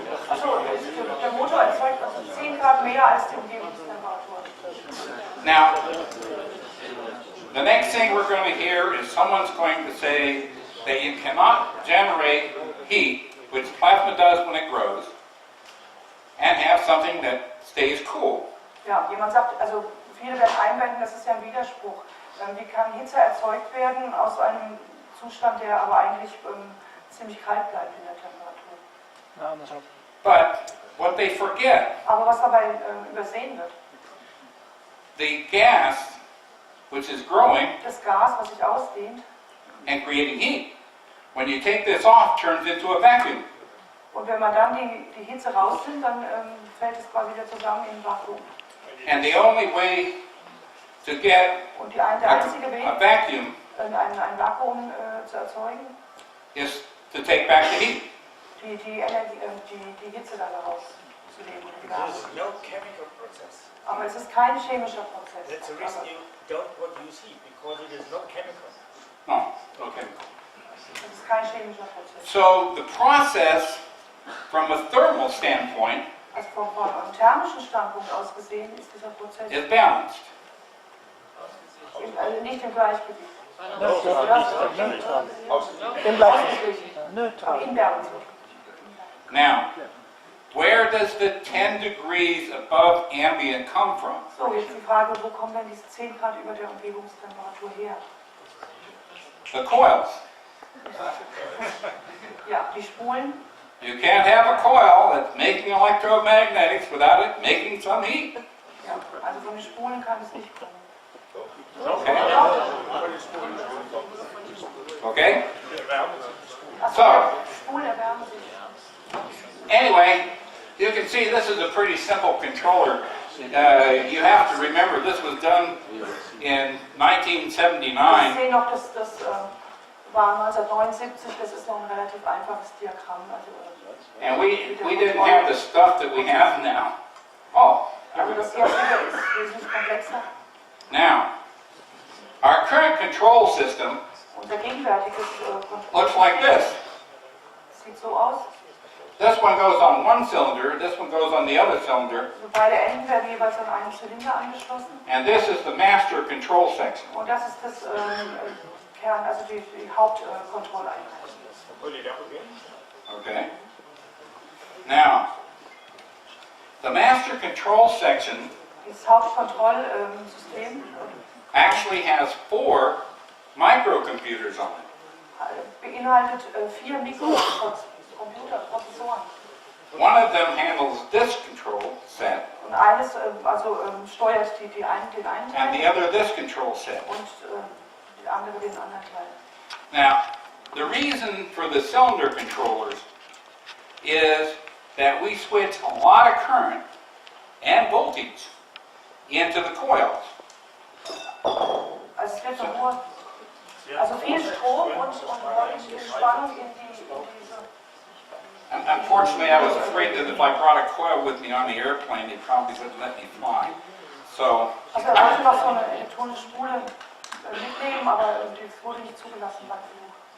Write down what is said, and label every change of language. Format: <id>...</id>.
<de>Achso, der Motor erzeugt 10 Grad mehr als die Umgebungstemperatur.</de> <en>Now, the next thing we're going to hear is someone's going to say that you cannot generate heat, which plasma does when it grows, and have something that stays cool.</en> <de>Ja, jemand sagt, also viele werden einwenden, das ist ja ein Widerspruch. Wie kann Hitze erzeugt werden aus einem Zustand, der aber eigentlich ziemlich kalt bleibt in der Temperatur?</de> <en>But what they forget,</en> <de>Aber was dabei übersehen wird,</de> <en>the gas, which is growing</en> <de>das Gas, was sich ausdehnt,</de> <en>and creating heat, when you take this off, turns into a vacuum.</en> <de>und wenn man dann die Hitze rausnimmt, dann fällt es quasi wieder zusammen in ein Vakuum.</de> <en>And the only way to get</en> <de>Und der einzige Weg,</de> <en>a vacuum</en> <de>ein Vakuum zu erzeugen,</de> <en>is to take back the heat.</en> <de>die Hitze da rauszunehmen. Die Gase.</de> <en>No chemical process.</en> <de>Aber es ist kein chemischer Prozess.</de> <en>That's the reason you don't produce heat, because it is not chemical. No, okay.</en> <de>Es ist kein chemischer Prozess.</de> <en>So the process, from a thermal standpoint,</en> <de>Also von einem thermischen Standpunkt aus gesehen ist dieser Prozess</de> <en>is balanced.</en> <de>also nicht im Gleichgewicht.</de> <en>Neutral. Inbalanced. Now, where does the 10 degrees above ambient come from?</en> <de>So, jetzt die Frage, wo kommen denn diese 10 Grad über der Umgebungstemperatur her?</de> <en>The coils.</en> <de>Ja, die Spulen</de> <en>You can't have a coil that's making electromagnetics without it making some heat.</en> <de>Ja, also von den Spulen kann es nicht kommen.</de> <en>Okay? Okay?</en> <de>Also</de> <en>So,</en> <de>Spulen erwärmen sich.</de> <en>anyway, you can see this is a pretty simple controller. You have to remember this was done in</en> <de>Ich 1979. sehe noch, das war 1979, das ist noch ein relativ einfaches Diagramm.</de> <en>And we didn't have the stuff that we have now. Oh,</en> <de>Also das jetzige ist wesentlich komplexer.</de> <en>now, our current control system</en> <de>Unser gegenwärtiges</de> <en>looks like this.</en> <de>sieht so aus.</de> <en>This one goes on one cylinder, this one goes on the other cylinder,</en> <de>Also beide Enden werden jeweils an einen Zylinder angeschlossen.</de> <en>and this is the master control section.</en> <de>Und das ist das Kern, also die Hauptkontrolleinheit.</de> <en>Okay? Now, the master control section</en> <de>Das Hauptkontrollsystem</de> <en>actually has 4 microcomputers on it.</en> <de>beinhaltet 4 Mikrocomputerprozessoren.</de> <en>One of them handles this control set,</en> <de>Und eines steuert den einen</de> <en>and the</en> <de>Teil</de> <en>other this control set.</en> <de>und die andere den anderen Teil.</de> <en>Now, the reason for the cylinder controllers is that we switch a lot of current and voltage into the coils.</en> <de>Also es wird also viel Strom und viel Spannung in diese.</de> <en>Unfortunately, I was afraid that if I brought a coil with me on the airplane, they probably wouldn't let me fly. So,</en> <de>Also er wollte noch so eine elektronische Spule mitnehmen, aber das wurde nicht zugelassen beim Flug.</de>